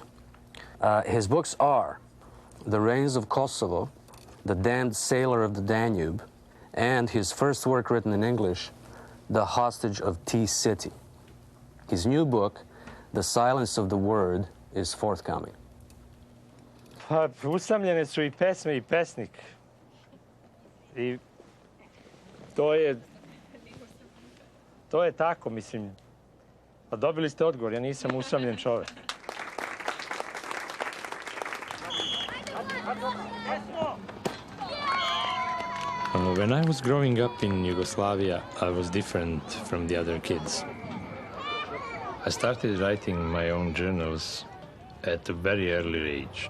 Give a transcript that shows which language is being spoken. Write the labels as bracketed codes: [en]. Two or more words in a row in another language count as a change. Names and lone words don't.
[en] His books are The Rains of Kosovo, The Damned Sailor of the Danube, and his first work written in English, The Hostage of T-City. His new book, The Silence of the Word, is forthcoming. [sr] Pa, usamljene su I pesme I pesnik. I to je tako, mislim. Pa dobili ste odgovor, ja nisam usamljen čovjek. [en] When I was growing up in Yugoslavia, I was different from the other kids. I started writing my own journals at a very early age.